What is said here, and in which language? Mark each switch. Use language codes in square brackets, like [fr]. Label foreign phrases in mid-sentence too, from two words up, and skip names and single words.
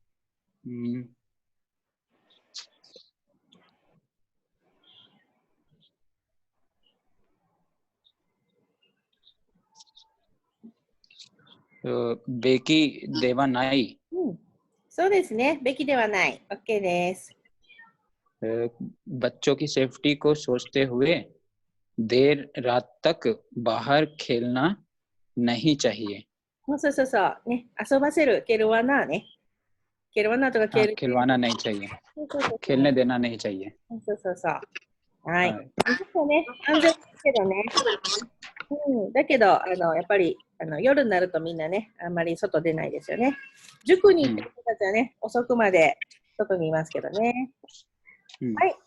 [ja] べきではない。そうですね。べきではない。OK です。 [hi] बच्चों की सेफ्टी को सोचते हुए देर रात तक बाहर खेलना नहीं चाहिए。 [ja] そうそうそう。ね、遊ばせる。ケルワナーね。ケルワナーとかケル。 [hi] खिलवाना नहीं चाहिए। खेलने देना नहीं चाहिए。 [ja] そうそうそう。はい。そうね、安全ですけどね。だけど、やっぱり夜になるとみんなね、あんまり外出ないですよね。塾に行ってる人たちはね、遅くまで外にいますけどね。はい。